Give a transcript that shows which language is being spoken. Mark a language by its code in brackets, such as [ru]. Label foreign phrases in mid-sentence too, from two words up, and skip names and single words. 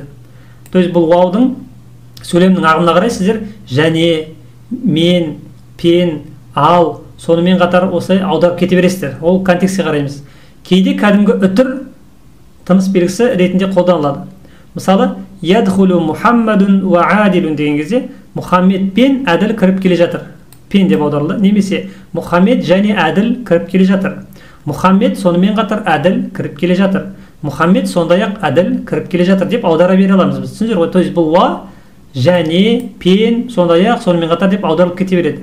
[ru] То есть [kk] бұл ваудың сөйлемнің ағымына қарай сіздер және, мен, пен, ал, сонымен қатар осылай аударып кете бересіздер. Ол контекстке қараймыз. Кейде кәдімгі үтір тыныс белгісі ретінде қолданылады. Мысалы, [ar] يدخل محمد وعادل [kk] деген кезде Мұхаммед пен әділ кіріп келе жатыр. Пен деп аударылды. Немесе Мұхаммед және әділ кіріп келе жатыр. Мұхаммед сонымен қатар әділ кіріп келе жатыр. Мұхаммед сондай-ақ әділ кіріп келе жатыр деп аудара бере аламыз біз. Түсіндіңіздер ғой? [ru] То есть [kk] бұл уа және, пен, сондай-ақ, сонымен қатар деп аударылып кете береді.